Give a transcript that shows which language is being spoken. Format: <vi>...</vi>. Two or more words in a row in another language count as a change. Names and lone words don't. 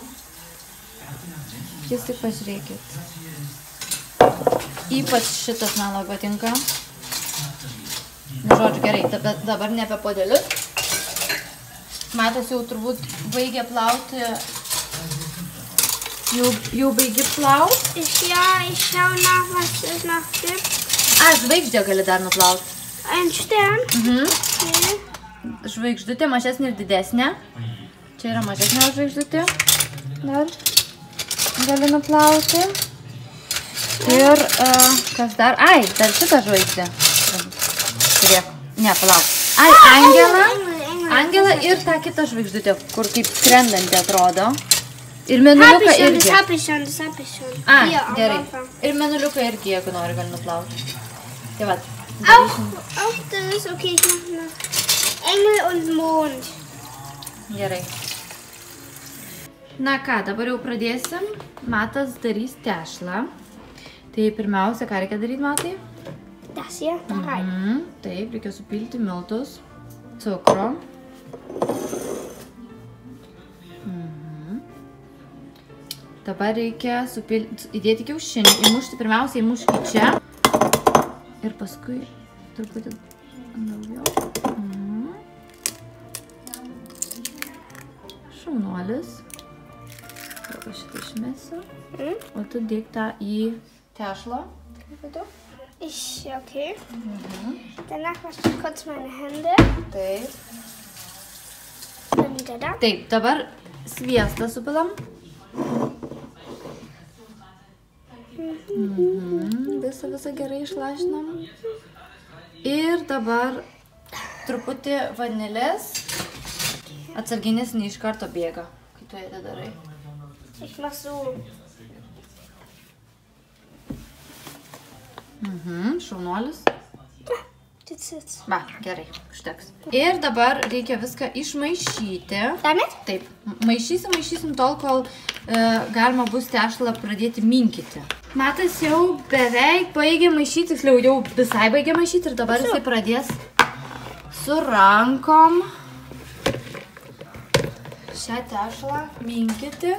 <lt>Jūs tik pažiūrėkit. Ypač šitas man labai patinka. Na, žodžiu, gerai, dabar ne apie podelius. Matas jau turbūt baigė plauti. Jau baigi plauti?</lt> <de>Ja, ich schau nach, was es noch gibt.</de> <lt>Žvaigždę gali dar nuplauti.</lt> <de>Ein Stern? Okay.</de> <lt>Žvaigždutė mažesnė ir didesnė. Čia yra mažesnė žvaigždutė. Dar gali nuplauti. Ir kas dar? Dar šitą žvaigždę. Žiūrėk, ne, palauk. Angelą ir tą kitą žvaigždutę, kur kaip skrendanti atrodo. Ir mėnuliuką irgi.</lt> <de>Das hab ich schon.</de> <lt>Gerai. Ir mėnuliuką irgi, jeigu nori, gali nuplauti. Tai va.</lt> <de>Auch das, okay, ich mach noch Engel und Mond.</de> <lt>Gerai. Na ką, dabar jau pradėsim. Matas darys tešlą. Tai pirmiausia, ką reikia daryti, Matai?</lt> <de>Das hier, da rein.</de> <lt>Taip, reikia supilti miltus, cukrų. Dabar reikia įdėti kiaušinį, įmušti, pirmiausia įmušti čia. Ir paskui truputį daugiau. Šaunuolis. Dabar šitą išmesiu. O tu dėk tą į tešlą.</lt> <de>Okay. Danach wasche ich kurz meine Hände.</de> <lt>Taip. Taip, dabar sviestą supilam. Visą gerai išlašinam. Ir dabar truputį vanilės. Atsarginės ne iš karto bėga, kai tu ją darai.</lt> <de>Ich mach so.</de> <lt>Šaunuolis.</lt> <de>Jetzt.</de> <lt>Va, gerai, užteks. Ir dabar reikia viską išmaišyti.</lt> <de>Damit?</de> <lt>Taip, maišysim tol, kol galima bus tešlą pradėti minkyti. Matas jau beveik baigė maišyti, tiksliau jau visai baigė maišyti ir dabar jisai pradės su rankom šią tešlą minkyti.</lt>